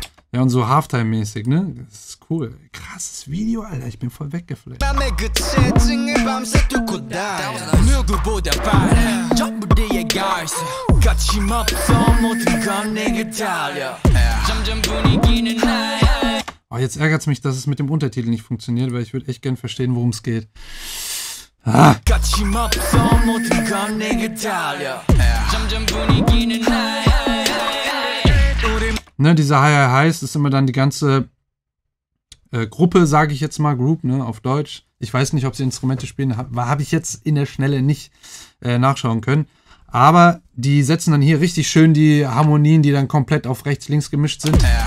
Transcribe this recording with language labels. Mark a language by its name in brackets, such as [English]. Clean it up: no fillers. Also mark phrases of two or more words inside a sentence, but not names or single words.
[German] Ja, und so Halftime-mäßig, ne? Das ist cool. Krasses Video, Alter. Ich bin voll weggeflasht. [Korean] 밤의 끝에 찡을 밤새 뚫고 다 누구보다 빠른 전부 네가 있어 거침없어 모든 건 내게 달려 점점 분위기는 high. [German] Oh, jetzt ärgert es mich, dass es mit dem Untertitel nicht funktioniert, weil ich würde echt gern verstehen, worum es geht. Ah. [Korean] 거침없어 모든 건 내게 달려 점점 분위기는 high. [German] Ne, dieser Hi Hi Highs ist immer dann die ganze Gruppe, sage ich jetzt mal, Group, ne, auf Deutsch. Ich weiß nicht, ob sie Instrumente spielen, habe ich jetzt in der Schnelle nicht nachschauen können. Aber die setzen dann hier richtig schön die Harmonien, die dann komplett auf rechts, links gemischt sind.